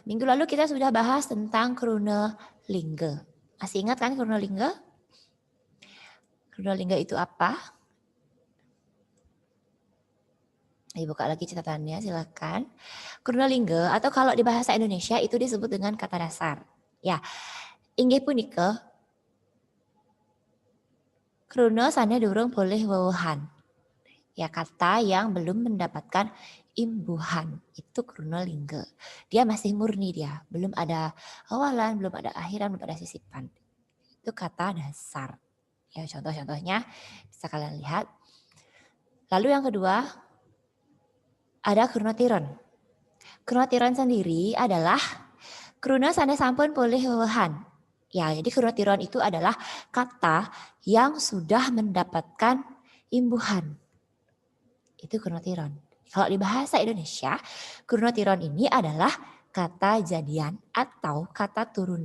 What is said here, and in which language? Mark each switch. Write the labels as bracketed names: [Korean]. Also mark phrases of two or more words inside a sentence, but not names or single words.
[Indonesian] Minggu lalu kita sudah bahas tentang Krune Lingga. Masih ingat kan Krune Lingga? Krune Lingga itu apa? Ayo buka lagi catatannya, silakan. Krune Lingga atau kalau di bahasa Indonesia itu disebut dengan kata dasar. Ya, [Balinese] inggih punika Krune sane durung boleh wewehan. [Indonesian] Ya, kata yang belum mendapatkan imbuhan itu Krune Lingga. Dia masih murni dia, belum ada awalan, belum ada akhiran, belum ada sisipan. Itu kata dasar. Ya, contoh-contohnya bisa kalian lihat. Lalu yang kedua ada Krune Tiron. Krune Tiron sendiri adalah [Balinese] Krune sane sampun boleh wewehan. [Indonesian] Ya, jadi Krune Tiron itu adalah kata yang sudah mendapatkan imbuhan. Itu Krune Tiron. Kalau di bahasa Indonesia, Krune Tiron ini adalah kata jadian atau kata turunan.